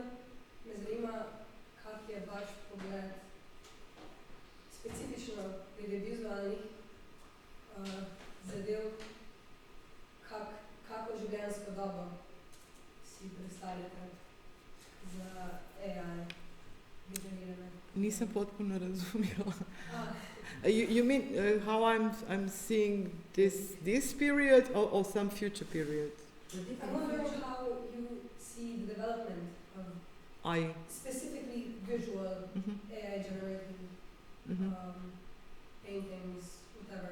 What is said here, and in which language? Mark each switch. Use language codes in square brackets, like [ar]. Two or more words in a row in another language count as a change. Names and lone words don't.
[sl] Me zanima, kak je vaš pogled specifično glede vizualnih zadev, kako življenjsko dobo si predstavljate za AI generirane. [hr] Nisam potpuno razumjela. [en] You mean how I'm seeing this period or some future period? I'm wondering how you see the development of specifically visual AI generated paintings, whatever.